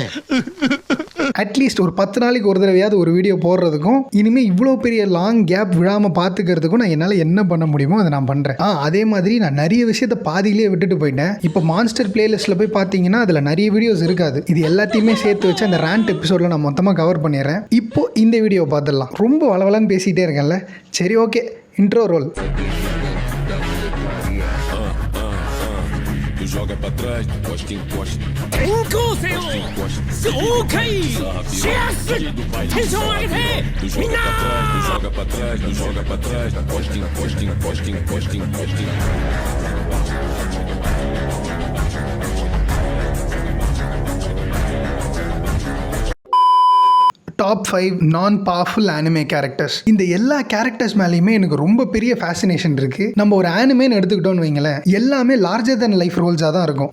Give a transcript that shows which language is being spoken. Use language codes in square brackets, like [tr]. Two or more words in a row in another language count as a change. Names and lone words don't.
[ta] அட்லீஸ்ட் ஒரு 10 நாளைக்கு ஒரு தடவையாவது ஒரு வீடியோ போடுறதுக்கும், இனிமேல் இவ்வளோ பெரிய [en] long gap [ta] விழாமல் பார்த்துக்கிறதுக்கும் நான் என்னால் என்ன பண்ண முடியுமோ அதை நான் பண்ணுறேன். அதே மாதிரி நான் நிறைய விஷயத்த பாதியிலேயே விட்டுட்டு போயிட்டேன். இப்போ [en] monster playlistil [ta] போய் பார்த்தீங்கன்னா அதில் நிறைய வீடியோஸ் இருக்காது. இது எல்லாத்தையுமே சேர்த்து வச்சு அந்த [en] rant episodil [ta] நான் மொத்தமாக கவர் பண்ணிடுறேன். இப்போ இந்த வீடியோவை பார்த்துடலாம். ரொம்ப வளவலன்னு பேசிகிட்டே இருக்கேன்ல, சரி ஓகே, [en] intro roll. [pt] Joga pra trás, encosta, encosta. Encosta-eu! Ok! Cheers! Atenção, HT! Tu joga pra trás, tu joga pra trás, tu joga pra trás. Encosta, encosta, encosta, encosta, encosta. [en] Top 5 non powerful anime characters. [ta] இந்த எல்லா கேரக்டர்ஸ் மேலேயுமே எனக்கு ரொம்ப பெரிய ஃபேசினேஷன் இருக்கு. நம்ம ஒரு ஆனிமேன்னு எடுத்துக்கிட்டோம்னு வைங்களேன், எல்லாமே [en] larger than life [ta] ரோல்ஸாக தான் இருக்கும்.